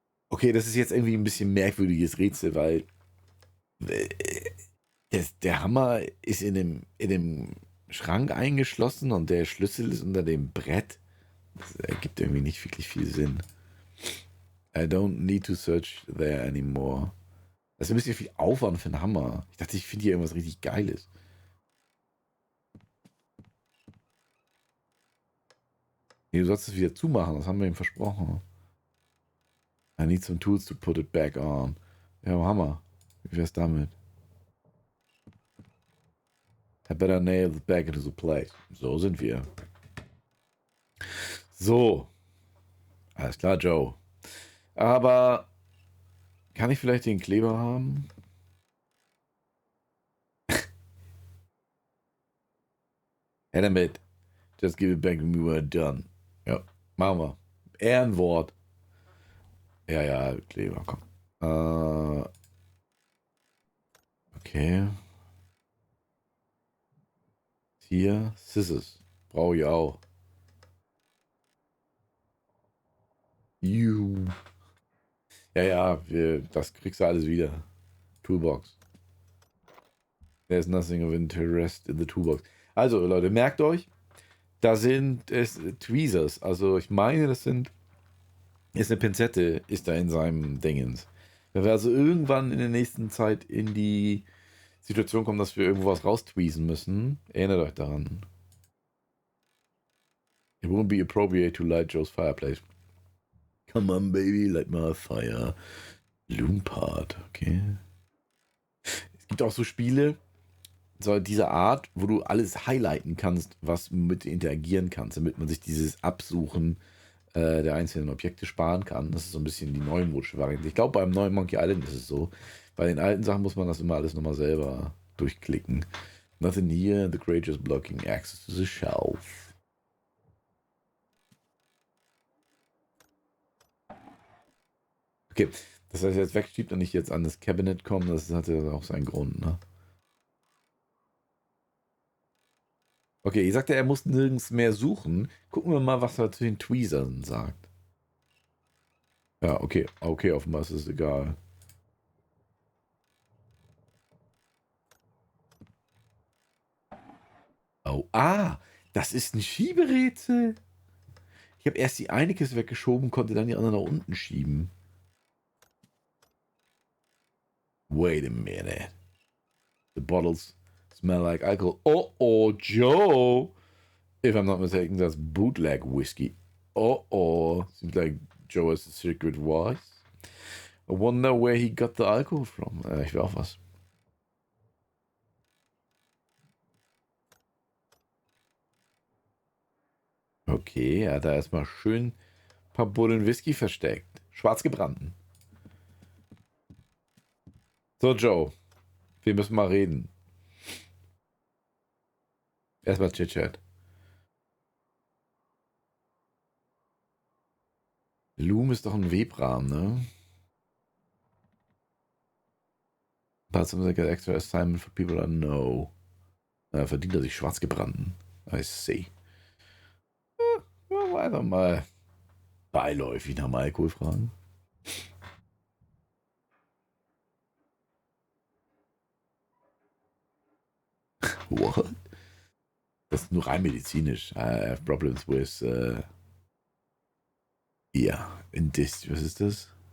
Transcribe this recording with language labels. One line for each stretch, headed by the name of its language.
German: Okay, das ist jetzt irgendwie ein bisschen merkwürdiges Rätsel, weil äh, der Hammer ist in dem Schrank eingeschlossen und der Schlüssel ist unter dem Brett. Das ergibt irgendwie nicht wirklich viel Sinn.
English: I don't need to search there anymore.
German: Das ist ein bisschen viel Aufwand für einen Hammer. Ich dachte, ich finde hier irgendwas richtig Geiles. Nee, du sollst es wieder zumachen, das haben wir ihm versprochen.
English: I need some tools to put it back on.
German: Ja, Hammer. Wie wär's damit?
English: I better nail it back into the place.
German: So sind wir. So. Alles klar, Joe. Aber kann ich vielleicht den Kleber haben? Her damit.
English: Just give it back to me when we're done.
German: Ja, machen wir. Ehrenwort. Ja, ja, Kleber, komm. Okay. Hier, Scissors. Brauche ich auch. Juhu. Ja, ja, das kriegst du alles wieder. Toolbox.
English: There's nothing of interest in the toolbox.
German: Also, Leute, merkt euch, da sind es Tweezers. Also, ich meine, ist eine Pinzette, ist da in seinem Dingens. Wenn wir also irgendwann in der nächsten Zeit in die Situation kommen, dass wir irgendwo was raustweezen müssen, erinnert euch daran.
English: It won't be appropriate to light Joe's fireplace. Come on, baby, light my fire. Loompart, okay.
German: Es gibt auch so Spiele, so dieser Art, wo du alles highlighten kannst, was mit interagieren kannst, damit man sich dieses Absuchen der einzelnen Objekte sparen kann. Das ist so ein bisschen die neumodische Variante. Ich glaube, beim neuen Monkey Island ist es so. Bei den alten Sachen muss man das immer alles nochmal selber durchklicken.
English: Nothing here, the crate is blocking access to the shelf.
German: Okay, das heißt, jetzt wegschiebt und nicht jetzt an das Cabinet kommen, das hatte auch seinen Grund, ne? Okay, ich sagte, er muss nirgends mehr suchen. Gucken wir mal, was er zu den Tweezern sagt. Ja, okay. Okay, offenbar ist es egal. Oh, das ist ein Schieberätsel. Ich habe erst die eine Kiste weggeschoben, konnte dann die andere nach unten schieben.
English: Wait a minute. The bottles smell like alcohol. Oh, Joe. If I'm not mistaken, that's bootleg whiskey. Seems like Joe has a secret voice. I wonder where he got the alcohol from.
German: Ich will auch was. Okay, er hat da erstmal schön ein paar Bullen Whisky versteckt. Schwarz gebrannten. So, Joe. Wir müssen mal reden. Erstmal Chit-Chat. Loom ist doch ein Webrahmen, ne?
English: But something like an extra assignment for people I know.
German: Verdient er sich schwarz gebrannten.
English: I see.
German: Wollen wir einfach mal beiläufig nach dem Alkohol fragen.
English: What?
German: Das ist nur rein medizinisch.
English: I have problems with,
German: ja, was ist das?